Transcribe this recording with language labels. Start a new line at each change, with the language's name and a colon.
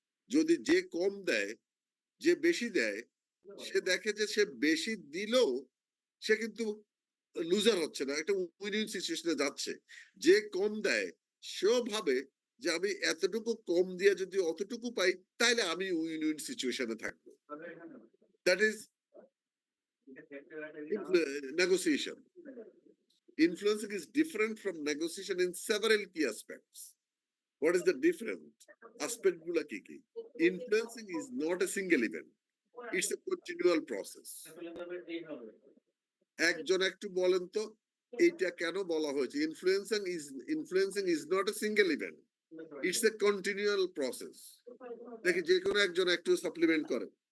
Bangla: যদি যে কম দেয়, যে বেশি দেয়, সে দেখে যে সে বেশি দিলেও সে কিন্তু লুজার হচ্ছে না, একটা উইন উইন সিচুয়েশনে যাচ্ছে। যে কম দেয় সেও ভাবে যে আমি এতটুকু কম দিয়ে যদি অতটুকু পাই তাহলে আমি উইন উইন সিচুয়েশনে থাকবো।
English: That is negotiation. Influencing is different from negotiation in several key aspects. What is the different aspect
Bangla: গুলা কি কি?
English: Influencing is not a single event. It's a continual process.
Bangla: একজন একটু বলেন তো এইটা কেন বলা হয়েছে?
English: Influencing is not a single event. It's a continual process.
Bangla: দেখি যে কোনো একজন একটু সাপ্লিমেন্ট করে।